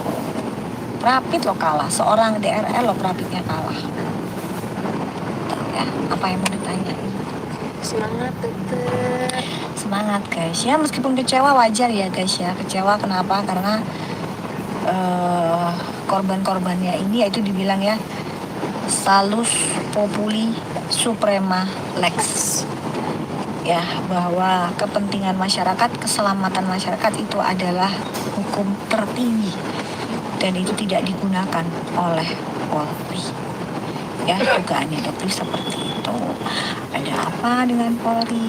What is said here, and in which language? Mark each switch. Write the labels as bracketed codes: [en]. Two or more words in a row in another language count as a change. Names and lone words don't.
[id] Prapit lo kalah, seorang DRL lo Prapitnya kalah. Ya, apa yang mau ditanyain? Semangat dokter. Semangat guys ya, meskipun kecewa wajar ya guys ya. Kecewa kenapa? Karena korban-korbannya ini yaitu dibilang ya [la] salus populi suprema lex [id] ya, bahwa kepentingan masyarakat, keselamatan masyarakat itu adalah hukum tertinggi dan itu tidak digunakan oleh Polri ya. Dugaannya Dokter seperti itu. Ada apa dengan Polri?